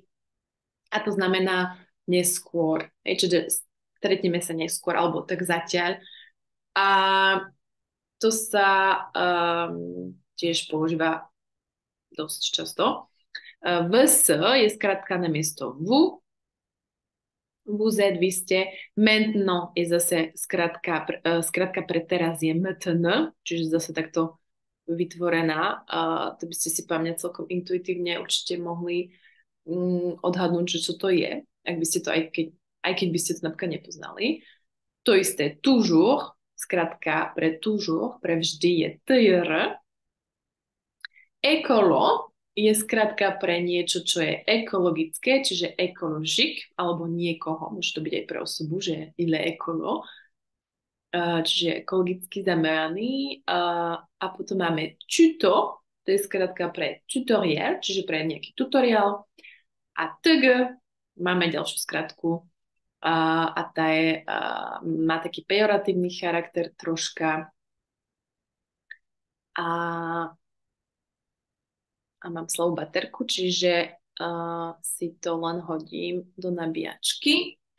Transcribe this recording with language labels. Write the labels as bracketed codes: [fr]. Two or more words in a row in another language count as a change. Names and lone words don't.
[sk] A to znamená neskôr. Čiže stretneme sa neskôr, alebo tak zatiaľ. A to sa tiež používa dosť často. VS je skratka na miesto VU. [fr] Vous êtes, [sk] vy ste. Maintenant je zase skratka pre teraz je MTN, čiže zase takto vytvorená. To by ste si pamätne celkom intuitívne určite mohli odhadnúť, že čo to je, ak by ste to aj keď by ste to napríklad nepoznali. To isté toujours, skratka pre toujours, pre vždy je TR. Ekolo je skratka pre niečo, čo je ekologické, čiže ekoložik, alebo niekoho, môže to byť aj pre osobu, že [fr] il est ekolo, [sk] čiže ekologicky zameraný. A potom máme tuto, to je skratka pre tutorial, čiže pre nejaký tutoriál. A TG máme ďalšiu skratku a tá má taký pejoratívny charakter troška a mám slabú baterku, čiže si to len hodím do nabíjačky.